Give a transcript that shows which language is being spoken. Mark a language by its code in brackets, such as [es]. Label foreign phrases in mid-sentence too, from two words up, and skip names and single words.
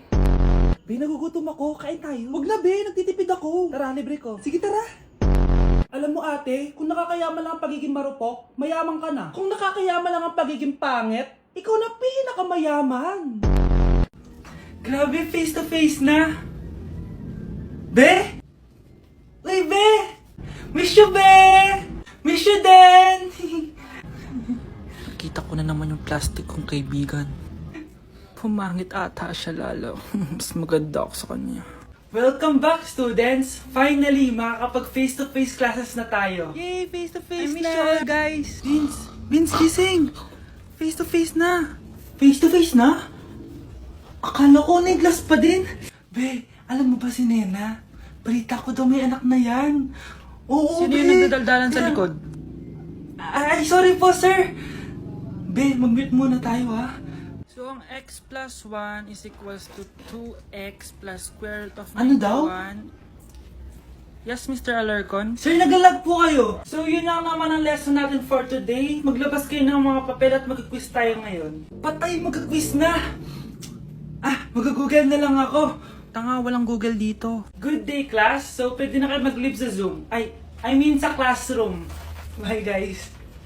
[tl] Be, nagugutom ako. Kain tayo. Huwag na, be. Nagtitipid ako. Tara, libre ko. Sige, tara. Alam mo, ate, kung nakakayaman lang ang pagiging marupok, mayaman ka na. Kung nakakayaman lang ang pagiging pangit, ikaw na pinakamayaman. Grabe, [en] face to face [tl] na. Be? Uy, be! [en] Miss you, [tl] be! [en] Miss you [tl] din! Nakita ko na naman yung plastic kong kaibigan. Pumangit ata siya lalo. Mas maganda ako sa kanya. [en] Welcome back, students! Finally, makakapag face-to-face classes [tl] na tayo. [en] Yay! [tl] Face-to-face na! [en] I miss you all, [tl] guys! Vince, gising! Face-to-face na! Face-to-face na? Akala ko neglas pa din. Be, alam mo ba si Nena? Balita ko daw may anak na yan. Oo, Sino be. yung nagdadaldalan sa likod? Ay, sorry po, sir. Be, mag-mute muna tayo, ha? [en] So, ang x plus 1 is equals to 2x plus square root of [tl] Ano daw? 91. Yes, Mr. Alarcon? Sir, nagalag po kayo. So, yun lang naman ang lesson natin [en] for today. [tl] Maglabas kayo ng mga papel at mag-quiz tayo ngayon. Patay, mag-quiz na! Ah, mag-google na lang ako. Tanga, walang Google dito. [en] Good day, class. [tl] So, pwede na kayo mag-leave sa Zoom. [en] I mean sa classroom. Bye, guys.